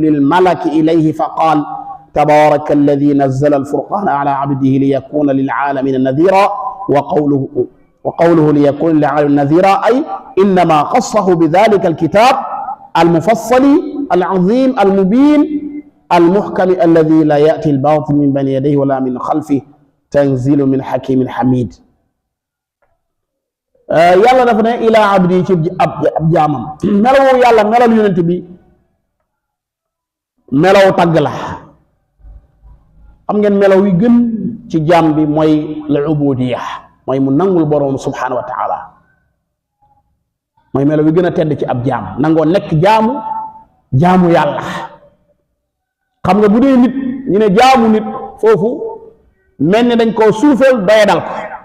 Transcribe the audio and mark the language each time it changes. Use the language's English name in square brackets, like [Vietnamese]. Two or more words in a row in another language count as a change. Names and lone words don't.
[Arabic] الملك إليه فقال تبارك الذي نزل الفرقان على عبده ليكون للعالمين نذيرا وقوله ليكون للعالمين نذيرا أي إنما خصه بذلك الكتاب المفصل العظيم المبين المحكم الذي لا يأتي الباطل من بين يديه ولا من خلفه تنزيل من حكيم حميد [Wolof] yàlla dafa ne [Arabic] إلى عبدي [Wolof] ci ab jaamam melaw yàlla melal yonent bi melaw tagg la xam ngeen melaw yi gën ci jaam bi mooy [Arabic] العبودية [Wolof] mooy mu nangul boroom [Arabic] سبحانه وتعالى [Wolof] mooy melaw yi gën a tedd ci ab jaam nangoo nekk jaamu yàlla xam nga bu dee nit ñu ne jaamu nit foofu mel ni dañ koo suufeel doyadal ko